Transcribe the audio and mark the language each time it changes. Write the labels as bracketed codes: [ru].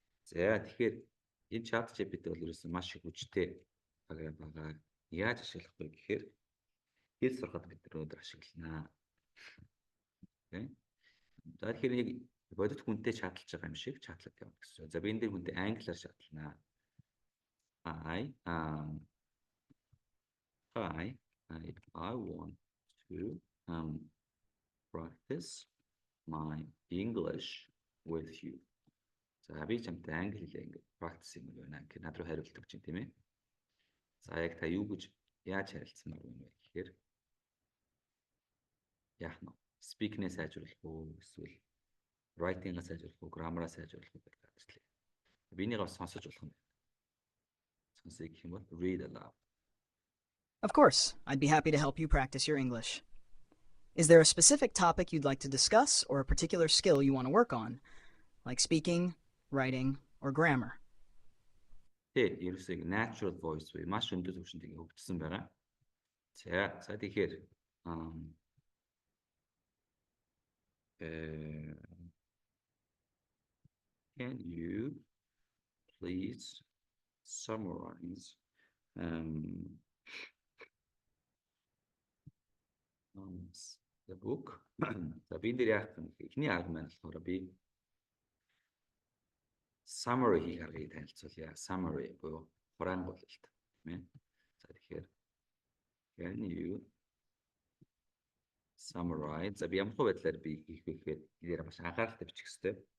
[mn] За тэгэхээр энэ chat GPT бол ерөөсөн маш их хүчтэй програм байгаа. Яаж ашиглах вэ гэхээр хэл сурахад бид өнөөдөр ашигланаа. Окей. За тэгэхээр нэг бодит хүнтэй чатлж байгаа юм шиг чатлаад явах гэсэн. За би энэ дээр хүнтэй англиар чатланаа. [en] I want to practice my English with you. [mn] За би чамтай англи хэлээ ингээд practice юм байна. Гэхээр над руу хариулт өгч тийм ээ. За яг та юу гэж яаж харилцмаар байна вэ гэхээр яах нь speaking-ээ сайжруулах уу эсвэл writing-аа сайжруулах уу, grammar-аа сайжруулах уу гэдэг ажил. Бинийг бас сонсож болох юм байна. Сонсъё гэх юм бол [en] read aloud. Of course, I'd be happy to help you practice your English. Is there a specific topic you'd like to discuss or a particular skill you want to work on, like speaking, writing, or grammar? [mn] Ерөөсөө natural voice вэ маш өндөр түвшинд хөгжсөн байгаа. За тэгэхээр [en] can you please summarize the book? [mn] За би энэ дээр яах вэ? Эхний арга маань болохоор би summary хийх аргыг танилцуулъя. Summary буюу хураангуйлалт тийм ээ. За тэгэхээр [en] can you summarize? [mn] За би ямар байдлаар би хийх вэ гэхээр дээр маш анхааралтай бичих хэрэгтэй.